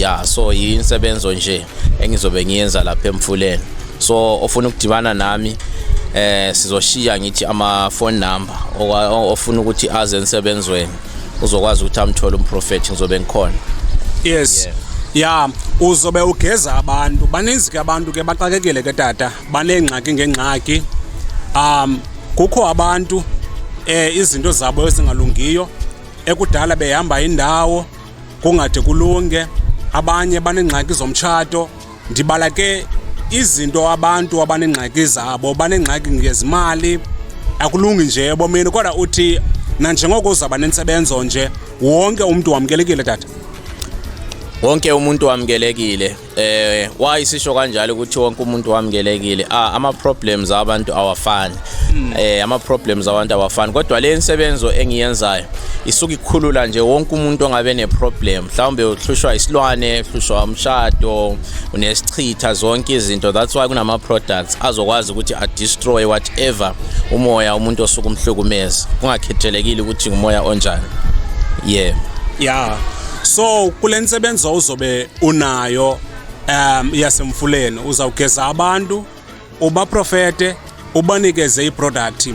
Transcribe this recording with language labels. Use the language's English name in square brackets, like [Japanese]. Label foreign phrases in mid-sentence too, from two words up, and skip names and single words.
[Zulu] So insebenzo nje engizobe ngiyenza lapha eMfuleni. So ofuna ukudibana nami sizoshiya ngithi ama phone number ofuna ukuthi aze ensebenzweni uzokwazi ukuthi amthole umprofeti ngizobe ngikhona. [Xhosa] Yes. Uzobe ugeza abantu baninzi ke abantu ke baxakekile ke tata banengxaki ngengxaki. Kukho abantu izinto zabo ezingalungiyo ekudala behamba indawo kungade kulunge. Abanye banengxaki zomtshato. Ndibala ke izinto abantu abanengxaki zabo banengxaki ngezimali akulungi nje ebomini kodwa uthi nanjengoko uzaba nensebenzo nje wonke umuntu wamkelekile tata. Wonke umuntu wamkelekile. [Zulu] Why sisho kanjalo ukuthi wonke umuntu wamkelekile? Ama problems abantu awafani. Ama problems abantu awafani kodwa le insebenzo engiyenzayo isuka ikhulula nje wonke umuntu ongabe ne problem. Mhlawumbe uhlushwa isilwane, uhlushwa umshado, unesichitha zonke izinto. [English] That's why [Zulu] kunama products azokwazi ukuthi a destroy whatever umoya umuntu osuka umhlukumeza. Kungakhethelekile ukuthi umoya onjani. So kule nsebenzo uzobe unayo yasemfuleni uzawugeza abantu ubaprofete ubanikeze iproduct.